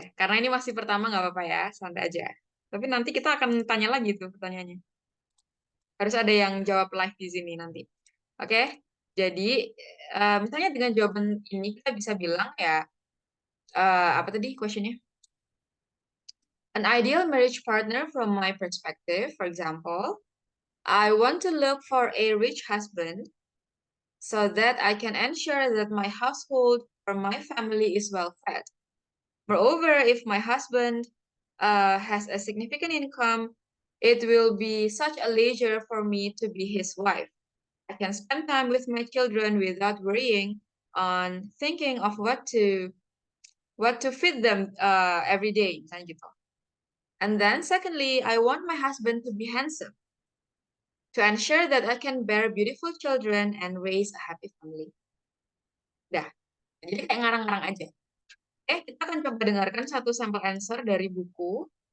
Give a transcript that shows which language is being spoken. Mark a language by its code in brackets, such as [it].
[id] Karena ini masih pertama nggak apa-apa ya, santai aja. Tapi nanti kita akan tanya lagi tuh pertanyaannya. Harus ada yang jawab live di sini nanti. Oke, jadi misalnya dengan jawaban ini kita bisa bilang ya, apa tadi questionnya? [en] An ideal marriage partner from my perspective, for example, I want to look for a rich husband so that I can ensure that my household or my family is well fed. Moreover, if my husband has a significant income, it will be such a leisure for me to be his wife. I can spend time with my children without worrying on thinking of what to feed them every day. Misalnya gitu. And then secondly, I want my husband to be handsome to ensure that I can bear beautiful children and raise a happy family. [id] Dah, jadi kayak ngarang-ngarang aja. Kita akan coba dengarkan satu sampel answer dari buku.